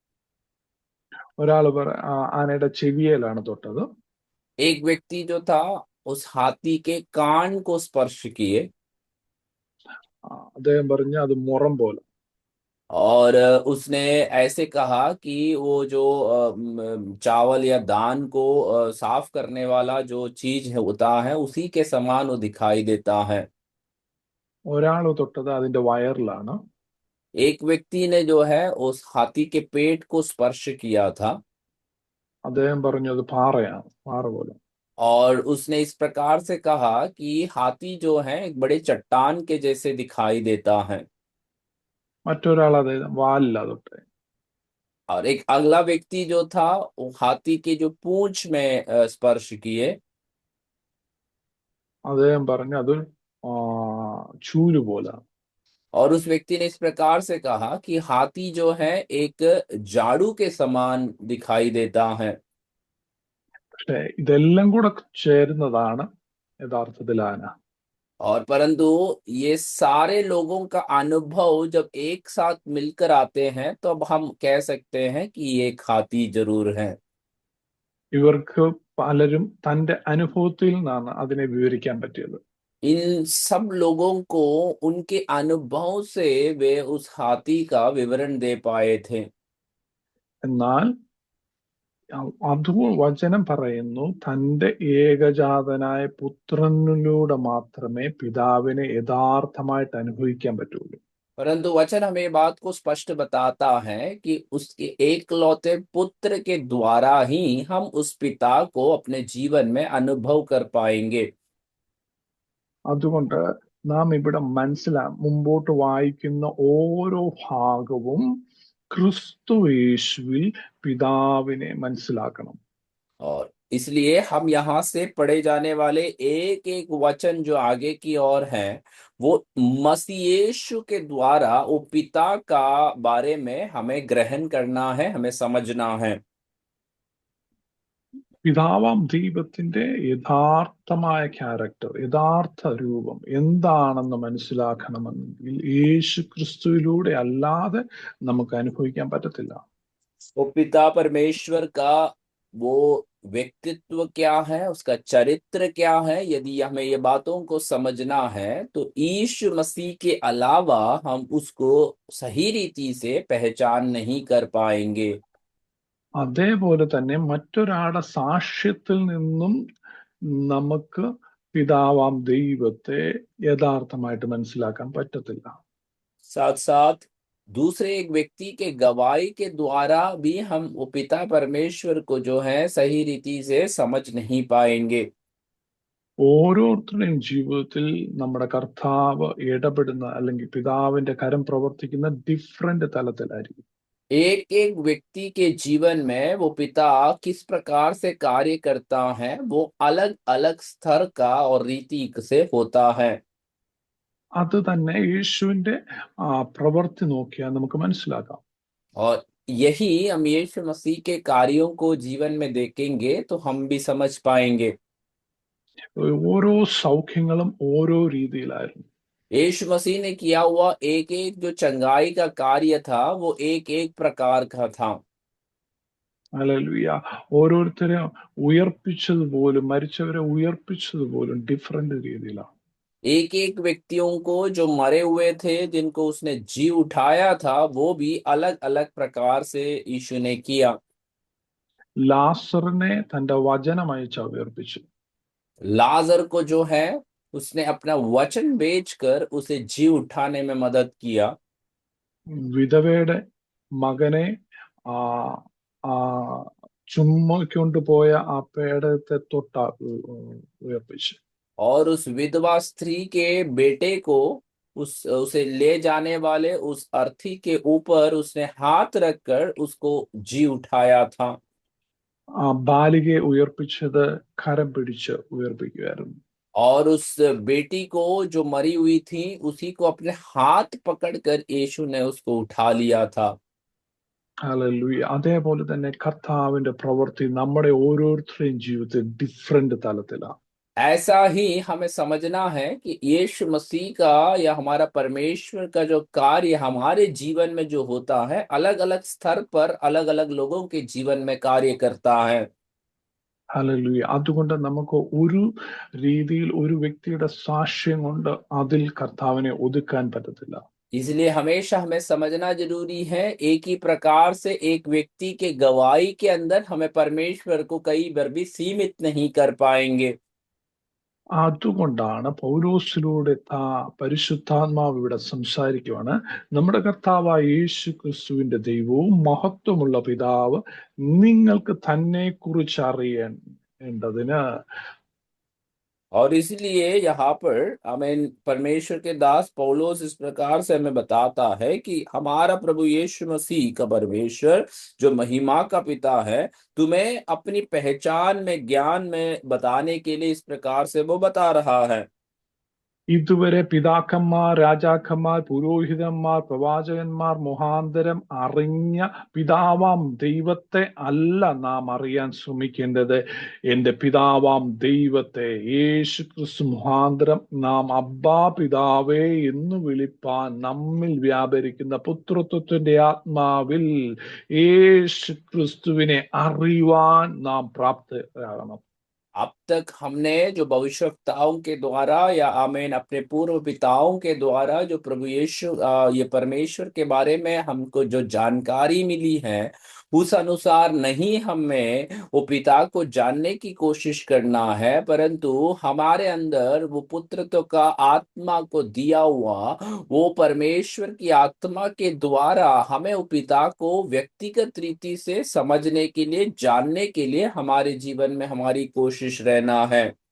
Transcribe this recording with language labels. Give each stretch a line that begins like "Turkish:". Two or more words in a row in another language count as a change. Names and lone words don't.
Malayalam: ഒരാള് ആനയുടെ ചെവിയിലാണ് തൊട്ടത്.
Hindi: एक व्यक्ति जो था उस हाथी के कान को स्पर्श किए।
Malayalam: അദ്ദേഹം പറഞ്ഞു അത് മുറം പോലെ.
Hindi: और उसने ऐसे कहा कि वो जो चावल या दान को साफ करने वाला जो चीज है होता है उसी के समान वो दिखाई देता है।
Malayalam: ഒരാൾ തൊട്ടത് അതിന്റെ വയറിലാണ്.
Hindi: एक व्यक्ति ने जो है उस हाथी के पेट को स्पर्श किया था।
Malayalam: അദ്ദേഹം പറഞ്ഞു അത് പാറയാണ്, പാറ പോലെ.
Hindi: और उसने इस प्रकार से कहा कि हाथी जो है एक बड़े चट्टान के जैसे दिखाई देता है।
Malayalam: മറ്റൊരാൾ അത് വാലില്ല തൊട്ടേ.
Hindi: और एक अगला व्यक्ति जो था वो हाथी के जो पूंछ में स्पर्श किए।
Malayalam: അദ്ദേഹം പറഞ്ഞു അതൊരു ചൂല് പോലാണ്.
Hindi: और उस व्यक्ति ने इस प्रकार से कहा कि हाथी जो है एक झाड़ू के समान दिखाई देता है,
Malayalam: പക്ഷെ ഇതെല്ലാം കൂടെ ചേരുന്നതാണ് യഥാർത്ഥത്തിൽ ആന.
Hindi: और परंतु ये सारे लोगों का अनुभव जब एक साथ मिलकर आते हैं तो अब हम कह सकते हैं कि ये एक हाथी जरूर है।
Malayalam: ഇവർക്ക് പലരും തന്റെ അനുഭവത്തിൽ നിന്നാണ് അതിനെ വിവരിക്കാൻ പറ്റിയത്.
Hindi: इन सब लोगों को उनके अनुभव से वे उस हाथी का विवरण दे पाए थे।
Malayalam: എന്നാൽ അത് വചനം പറയുന്നു തന്റെ ഏകജാതനായ പുത്രനിലൂടെ മാത്രമേ പിതാവിനെ യഥാർത്ഥമായിട്ട് അനുഭവിക്കാൻ പറ്റുള്ളൂ.
Hindi: परंतु वचन हमें बात को स्पष्ट बताता है कि उसके एकलौते पुत्र के द्वारा ही हम उस पिता को अपने जीवन में अनुभव कर पाएंगे।
Malayalam: അതുകൊണ്ട് നാം ഇവിടെ മുമ്പോട്ട് വായിക്കുന്ന ഓരോ ഭാഗവും ക്രിസ്തു യേശുവിൽ പിതാവിനെ മനസ്സിലാക്കണം.
Hindi: और इसलिए हम यहाँ से पढ़े जाने वाले एक एक वचन जो आगे की ओर है वो मसीह यीशु के द्वारा वो पिता का बारे में हमें ग्रहण करना है, हमें समझना है।
Malayalam: പിതാവാം ദൈവത്തിന്റെ യഥാർത്ഥമായ ക്യാരക്ടർ, യഥാർത്ഥ രൂപം എന്താണെന്ന് മനസ്സിലാക്കണമെങ്കിൽ യേശു ക്രിസ്തുവിലൂടെ അല്ലാതെ നമുക്ക് അനുഭവിക്കാൻ പറ്റത്തില്ല.
Hindi: वो पिता परमेश्वर का वो व्यक्तित्व क्या है, उसका चरित्र क्या है, यदि हमें ये बातों को समझना है तो यीशु मसीह के अलावा हम उसको सही रीति से पहचान नहीं कर पाएंगे।
Malayalam: അതേപോലെ തന്നെ മറ്റൊരാളുടെ സാക്ഷ്യത്തിൽ നിന്നും നമുക്ക് പിതാവാം ദൈവത്തെ യഥാർത്ഥമായിട്ട് മനസ്സിലാക്കാൻ പറ്റത്തില്ല.
Hindi: साथ साथ दूसरे एक व्यक्ति के गवाही के द्वारा भी हम वो पिता परमेश्वर को जो है सही रीति से समझ नहीं पाएंगे।
Malayalam: ഓരോരുത്തരുടെയും ജീവിതത്തിൽ നമ്മുടെ കർത്താവ് ഇടപെടുന്ന അല്ലെങ്കിൽ പിതാവിന്റെ കരം പ്രവർത്തിക്കുന്ന ഡിഫറെന്റ് തലത്തിലായിരിക്കും.
Hindi: एक एक व्यक्ति के जीवन में वो पिता किस प्रकार से कार्य करता है वो अलग अलग स्तर का और रीति से होता है।
Malayalam: അത് തന്നെ യേശുവിന്റെ പ്രവൃത്തി നോക്കിയാൽ നമുക്ക് മനസ്സിലാക്കാം.
Hindi: और यही हम यीशु मसीह के कार्यों को जीवन में देखेंगे तो हम भी समझ पाएंगे।
Malayalam: ഓരോ സൗഖ്യങ്ങളും ഓരോ രീതിയിലായിരുന്നു.
Hindi: यीशु मसीह ने किया हुआ एक एक जो चंगाई का कार्य था वो एक एक प्रकार का था।
Malayalam: ഹല്ലേലൂയ. ഓരോരുത്തരെ ഉയർപ്പിച്ചതുപോലും മരിച്ചവരെ ഉയർപ്പിച്ചതുപോലും ഡിഫറെന്റ് രീതിയിലാണ്.
Hindi: एक एक व्यक्तियों को जो मरे हुए थे जिनको उसने जी उठाया था वो भी अलग अलग प्रकार से यीशु ने किया।
Malayalam: ലാസറിനെ തന്റെ വചനമയച്ച ഉയർപ്പിച്ചു.
Hindi: लाजर को जो है उसने अपना वचन बेचकर उसे जी उठाने में मदद किया।
Malayalam: വിധവയുടെ മകനെ ആ ആ ചുമ്മിക്കൊണ്ടുപോയ ആ പേടത്തെ തൊട്ട ഉയർപ്പിച്ചു.
Hindi: और उस विधवा स्त्री के बेटे को उसे ले जाने वाले उस अर्थी के ऊपर उसने हाथ रखकर उसको जी उठाया था।
Malayalam: ആ ബാലികയെ ഉയർപ്പിച്ചത് കരം പിടിച്ച് ഉയർപ്പിക്കുമായിരുന്നു.
Hindi: और उस बेटी को जो मरी हुई थी उसी को अपने हाथ पकड़कर यीशु ने उसको उठा लिया था।
Malayalam: ഹല്ലേലൂയ. അതേപോലെ തന്നെ കർത്താവിന്റെ പ്രവൃത്തി നമ്മുടെ ഓരോരുത്തരുടെയും ജീവിതത്തിൽ ഡിഫറെന്റ് തലത്തിലാണ്.
Hindi: ऐसा ही हमें समझना है कि यीशु मसीह का या हमारा परमेश्वर का जो कार्य हमारे जीवन में जो होता है अलग अलग स्तर पर अलग अलग लोगों के जीवन में कार्य करता है।
Malayalam: ഹല്ലേലൂയ. അതുകൊണ്ട് നമുക്ക് ഒരു രീതിയിൽ ഒരു വ്യക്തിയുടെ സാക്ഷ്യം കൊണ്ട് അതിൽ കർത്താവിനെ ഒതുക്കാൻ പറ്റത്തില്ല.
Hindi: इसलिए हमेशा हमें समझना जरूरी है एक ही प्रकार से एक व्यक्ति के गवाही के अंदर हमें परमेश्वर को कई बार भी सीमित नहीं कर पाएंगे।
Malayalam: അതുകൊണ്ടാണ് പൗലോസിലൂടെ പരിശുദ്ധാത്മാവ് ഇവിടെ സംസാരിക്കുവാണ്. നമ്മുടെ കർത്താവായ യേശു ക്രിസ്തുവിന്റെ ദൈവവും മഹത്വമുള്ള പിതാവ് നിങ്ങൾക്ക് തന്നെ കുറിച്ച് അറിയേണ്ടതിന്
Hindi: और इसलिए यहाँ पर हमें परमेश्वर के दास पौलुस इस प्रकार से हमें बताता है कि हमारा प्रभु यीशु मसीह का परमेश्वर जो महिमा का पिता है, तुम्हें अपनी पहचान में, ज्ञान में बताने के लिए इस प्रकार से वो बता रहा है।
Malayalam: ഇതുവരെ പിതാക്കന്മാർ, രാജാക്കന്മാർ, പുരോഹിതന്മാർ, പ്രവാചകന്മാർ മുഖാന്തരം അറിഞ്ഞ പിതാവാം ദൈവത്തെ അല്ല നാം അറിയാൻ ശ്രമിക്കേണ്ടത്. എന്റെ പിതാവാം ദൈവത്തെ യേശു ക്രിസ്തു മുഖാന്തരം നാം അബ്ബാ പിതാവേ എന്ന് വിളിപ്പാൻ നമ്മിൽ വ്യാപരിക്കുന്ന പുത്രത്വത്തിന്റെ ആത്മാവിൽ യേശു ക്രിസ്തുവിനെ അറിയുവാൻ നാം പ്രാപ്തരാകണം.
Hindi: अब तक हमने जो भविष्यवक्ताओं के द्वारा या आमीन अपने पूर्व पिताओं के द्वारा जो प्रभु यीशु ये परमेश्वर के बारे में हमको जो जानकारी मिली है, उस अनुसार नहीं हमें वो पिता को जानने की कोशिश करना है, परंतु हमारे अंदर वो पुत्रत्व का आत्मा को दिया हुआ वो परमेश्वर की आत्मा के द्वारा हमें वो पिता को व्यक्तिगत रीति से समझने के लिए, जानने के लिए हमारे जीवन में हमारी कोशिश रहना है।